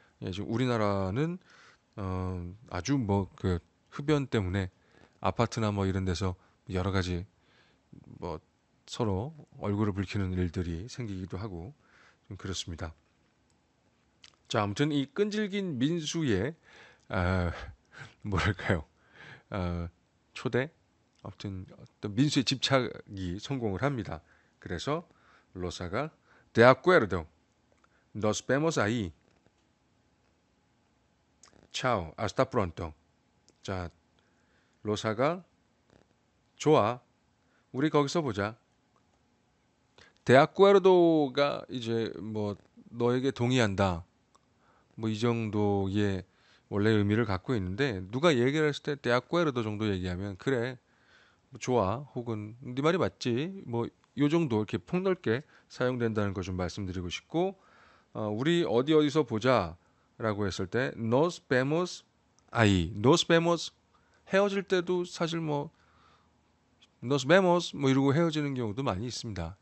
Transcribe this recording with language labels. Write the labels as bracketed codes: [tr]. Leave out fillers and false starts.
[ko] 예, 지금 우리나라는 아주 뭐 그 흡연 때문에 아파트나 뭐 이런 데서 여러 가지 뭐 서로 얼굴을 붉히는 일들이 생기기도 하고 좀 그렇습니다. 자, 아무튼 이 끈질긴 민수의 아, 뭐랄까요? 아, 초대, 아무튼 어떤 민수의 집착이 성공을 합니다. 그래서 로사가 [es] De acuerdo, nos vemos ahí. Chao, hasta pronto. [ko] 자, 로사가 좋아, 우리 거기서 보자. De acuerdo가 이제 뭐 너에게 동의한다, 뭐 이 정도의 원래 의미를 갖고 있는데, 누가 얘기를 했을 때 De acuerdo 정도 얘기하면 그래, 뭐 좋아, 혹은 네 말이 맞지, 뭐 요 정도 이렇게 폭넓게 사용된다는 거 좀 말씀드리고 싶고, 우리 어디 어디서 보자라고 했을 때 [es] nos vemos ahí, [ko] nos vemos, 헤어질 때도 사실 뭐 nos vemos 뭐 이러고 헤어지는 경우도 많이 있습니다.